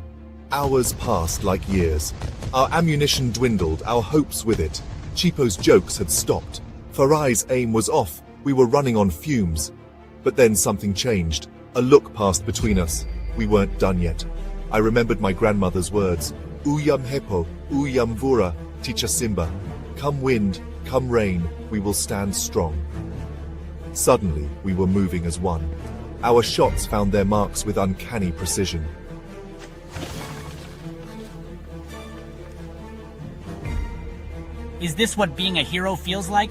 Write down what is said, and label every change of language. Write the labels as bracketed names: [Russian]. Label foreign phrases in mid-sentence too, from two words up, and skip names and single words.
[English] Hours passed like years. Our ammunition dwindled, our hopes with it. Chipo's jokes had stopped. Farai's aim was off, we were running on fumes. But then something changed. A look passed between us. We weren't done yet. I remembered my grandmother's words. Uyam hepo, uyam vura. Teacher Simba, come wind, come rain, we will stand strong. Suddenly, we were moving as one. Our shots found their marks with uncanny precision. Is this what being a hero feels like?